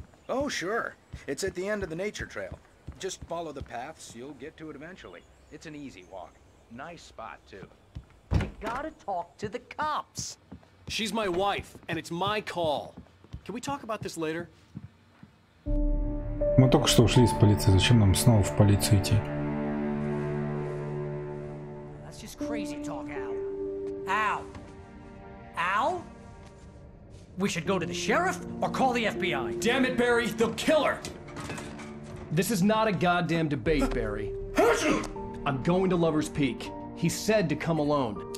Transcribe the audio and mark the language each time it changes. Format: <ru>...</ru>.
<en>Oh, sure. It's at the end of the nature trail. Just follow the paths, you'll get to it eventually. It's an easy walk. Nice spot, too. You gotta talk to the cops. She's my wife, and it's my call. Can we talk about this later?</en> <ru>Мы только что ушли из полиции. Зачем нам снова в полицию идти?</ru> <en>That's just crazy talk, Al. Al? Al? We should go to the sheriff or call the FBI. Damn it, Barry, they'll kill her! This is not a goddamn debate, Barry. I'm going to Lover's Peak. He said to come alone.</en>